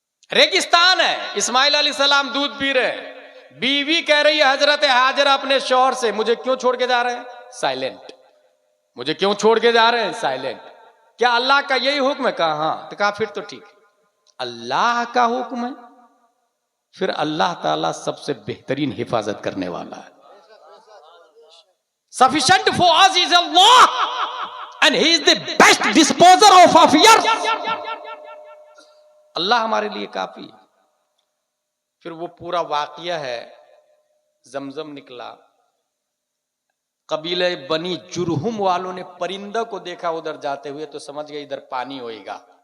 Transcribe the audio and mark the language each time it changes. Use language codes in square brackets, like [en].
[hi] रेगिस्तान है, इस्माइल अलैहिस्सलाम दूध पी रहे हैं, बीवी कह रही है हजरत हाजरा अपने शौहर से, मुझे क्यों छोड़ के जा रहे हैं? साइलेंट। मुझे क्यों छोड़ के जा रहे हैं? साइलेंट। क्या अल्लाह का यही हुक्म है? कहा हाँ। तो कहा फिर तो ठीक है, अल्लाह का हुक्म है, फिर अल्लाह ताला सबसे बेहतरीन हिफाजत करने वाला है। [en] Sufficient for us is Allah and He is the best disposer of affairs. [hi] अल्लाह हमारे लिए काफी है। फिर वो पूरा वाकया है, जमजम निकला। कबीले बनी जुरहुम वालों ने परिंदा को देखा उधर जाते हुए, तो समझ गए इधर पानी होएगा।